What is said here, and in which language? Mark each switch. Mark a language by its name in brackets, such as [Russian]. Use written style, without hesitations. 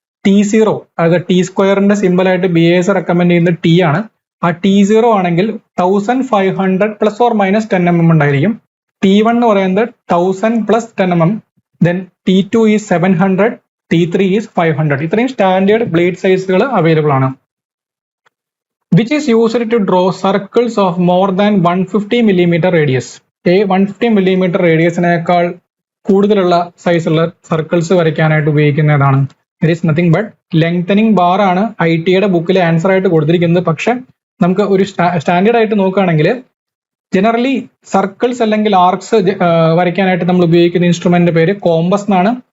[Malayalam] T0, അതായത് T സ്ക്വയറിന്റെ simple ആയിട്ട് BAS റെക്കമെൻഡ് ചെയ്യുന്നത് ടി ആണ്. ആ T0 ആണെങ്കിൽ 1500 പ്ലസ് ഓർ മൈനസ് 10 mm ഉണ്ടായിരിക്കും. T1 എന്ന് പറയുന്നത് 1000 plus 10 mm. [English] Then T2 is 700, T3 is 500. [Malayalam] ഇത്രയും സ്റ്റാൻഡേർഡ് ബ്ലേഡ് സൈസുകൾ അവൈലബിൾ ആണ്. [English] Which is used to draw circles of more than 150 mm radius? [Malayalam] 150 mm റേഡിയസിനേക്കാൾ കൂടുതലുള്ള സൈസുള്ള സർക്കിൾസ് വരയ്ക്കാനായിട്ട് ഉപയോഗിക്കുന്നതാണ്. [English] it is nothing but lengthening bar [Malayalam] ആണ് ITയുടെ ബുക്കിൽ ആൻസർ ആയിട്ട് കൊടുത്തിരിക്കുന്നത്. പക്ഷെ നമുക്ക് ഒരു സ്റ്റാൻഡേർഡ് ആയിട്ട് നോക്കുകയാണെങ്കിൽ ജനറലി സർക്കിൾസ് അല്ലെങ്കിൽ ആർക്സ് വരയ്ക്കാനായിട്ട് നമ്മൾ ഉപയോഗിക്കുന്ന ഇൻസ്ട്രുമെന്റിന്റെ പേര് കോമ്പസ് എന്നാണ്.